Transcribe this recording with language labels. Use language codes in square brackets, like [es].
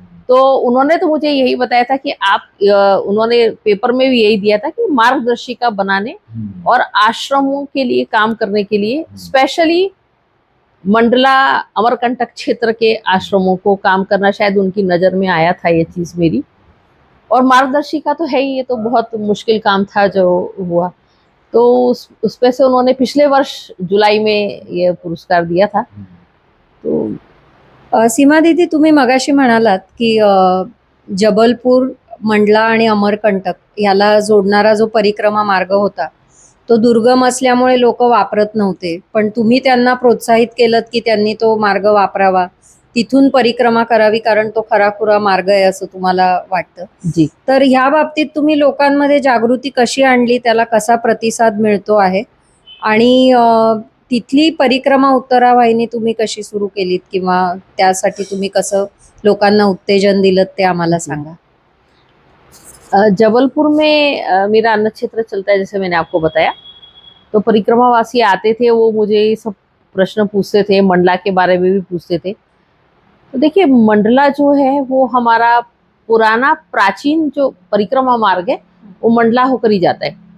[hi] तो उन्होंने तो मुझे यही बताया था कि उन्होंने पेपर में भी यही दिया था कि मार्गदर्शिका बनाने और आश्रमों के लिए काम करने के लिए, स्पेशली मंडला अमरकंटक क्षेत्र के आश्रमों को काम करना, शायद उनकी नज़र में आया था ये चीज़ मेरी। और मार्गदर्शिका तो है ही, ये तो बहुत मुश्किल काम था जो हुआ। तो उस पे से उन्होंने पिछले वर्ष जुलाई में ये पुरस्कार दिया था। तो [mr] सीमा दीदी, तुम्ही मगाशी म्हणालात की जबलपूर, मंडला आणि अमरकंटक याला जोडणारा जो परिक्रमा मार्ग होता तो दुर्गम असल्यामुळे लोक वापरत नव्हते, पण तुम्ही त्यांना प्रोत्साहित केलं की त्यांनी तो मार्ग वापरावा तिथून परिक्रमा करावी, कारण तो खराखुरा मार्ग आहे असं तुम्हाला वाटतं. जी. तर ह्या बाबतीत तुम्ही लोकांमध्ये जागृती कशी आणली, त्याला कसा प्रतिसाद मिळतो आहे, आणि तिथली परिक्रमा उत्तरावाहिनी तुम्ही कशी सुरू केलीत, किंवा त्यासाठी तुम्ही कसं लोकांना उत्तेजन दिलं ते आम्हाला सांगा. [hi] जबलपुर में मेरा अन्न क्षेत्र चलता है, जैसे मैंने आपको बताया. तो परिक्रमावासी आते थे, वो मुझे ये सब प्रश्न पूछते थे, मंडला के बारे में भी पूछते थे. तो देखिए, मंडला जो है वो हमारा पुराना प्राचीन जो परिक्रमा मार्ग है वो मंडला होकर ही जाता है.